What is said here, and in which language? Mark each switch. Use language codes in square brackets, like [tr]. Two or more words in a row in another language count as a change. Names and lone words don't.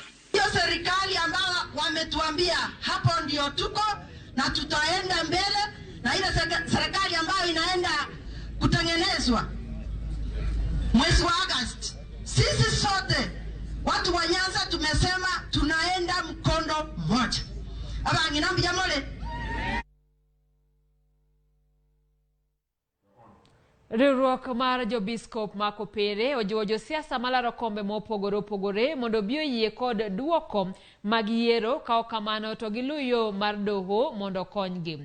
[sw] Hiyo serikali ambao wametuambia hapo ndio tuko na tutaenda mbele, na ile serikali ambayo inaenda kutengenezwa mwezi wa Agosti. Sisi sote watu wa Nyanza tumesema tunaenda mkondo mmoja. Abangi nambi jamole. [luo] Riwruok mar jobiskop makopere ojiwo josiasa malaro kombe mopogore opogore mondo bi oyie kod duoko mag yiero ka ok kamano to giluyo mar doho mondo konygi.